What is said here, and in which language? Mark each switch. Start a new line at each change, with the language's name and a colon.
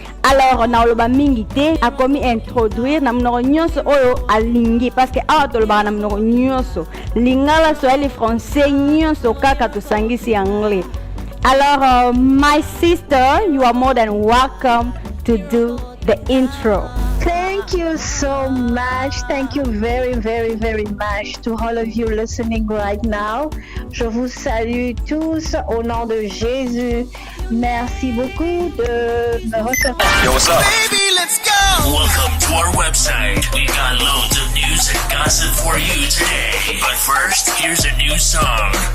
Lingala: Alors na oloba mingi te akomi introduire na mnoko nyonso oyo alingi parce que awa toloba na mnoko nyonso lingala swahili français nyonso kaka tosangisi anglais.
English: Alors my sister, you are more than welcome to do the intro. Thank you so much. Thank you very, very, very much to all of you listening right now.
French: Je vous salue tous au nom de Jésus. Merci beaucoup de me recevoir.
English: Yo, what's up? Baby, let's go! Welcome to our website. We got loads of news and gossip for you today. But first, here's a new song.